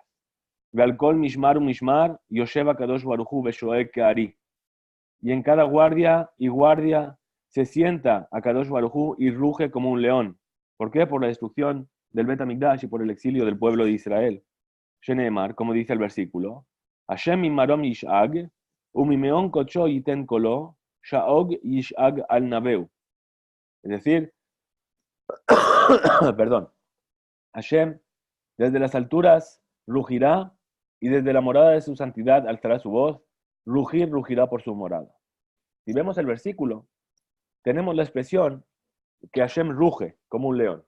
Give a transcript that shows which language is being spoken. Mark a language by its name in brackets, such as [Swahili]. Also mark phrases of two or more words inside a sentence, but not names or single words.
[Hebrew] ועל כל משמר ומשמר יושב הקדוש ברוך הוא ושואג כארי. [Spanish] Y en cada guardia y guardia se sienta a Kadosh Baruchu y ruge como un león. ¿Por qué? Por la destrucción del Bet HaMikdash y por el exilio del pueblo de Israel. Sheneemar, como dice el versículo, [Hebrew] ה' ממרום ישאג וממעון קדשו יתן קולו שאג ישאג על נוהו. [Spanish] Es decir, perdón, Hashem desde las alturas rugirá y desde la morada de su santidad alzará su voz, rugirá por su morada. Si vemos el versículo, tenemos la expresión que Hashem ruge como un león.